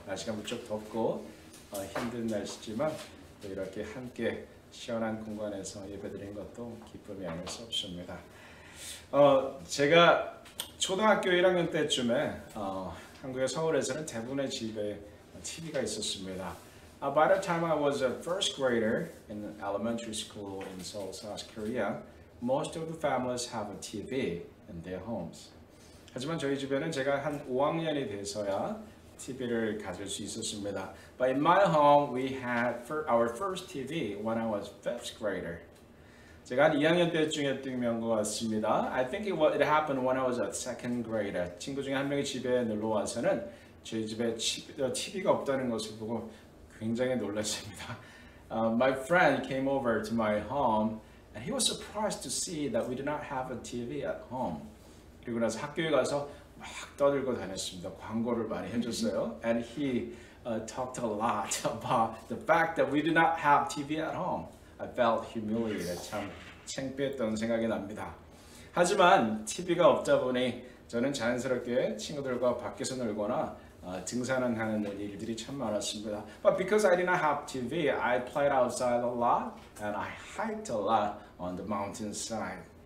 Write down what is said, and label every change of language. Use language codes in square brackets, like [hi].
[ko] 날씨가 무척 덥고 힘든 날씨지만 또 이렇게 함께 시원한 공간에서 예배드리는 것도 기쁨이 아닐 수 없습니다. 제가 초등학교 1학년 때쯤에 한국의 서울에서는 대부분의 집에 TV가 있었습니다. [en] By the time I was a first grader in elementary school in Seoul, South Korea, most of the families have a TV in their homes. [ko] 하지만 저희 집에는 제가 한 5학년이 돼서야 TV를 가질 수 있었습니다. [en] But in my home, we had our first TV when I was fifth grader. [ko] 제가 한 2학년 때쯤에 뜬 것 같습니다. [en] I think it happened when I was a second grader. [ko] 친구 중에 한 명이 집에 놀러 와서는 저희 집에 TV가 없다는 것을 보고 굉장히 놀랐습니다. [en] My friend came over to my home and he was surprised to see that we did not have a TV at home. [ko] 그리고 나서 학교에 가서 막 떠들고 다녔습니다. 광고를 많이 해줬어요. [en] And he talked a lot about the fact that we did not have TV at home. I felt humiliated. [ko] 참 창피했던 생각이 납니다. 하지만 TV가 없다 보니 저는 자연스럽게 친구들과 밖에서 놀거나 등산을 하는 일들이 참 많았습니다. [en] But because I did not have TV, I played outside a lot and I hiked a lot on the mountainside.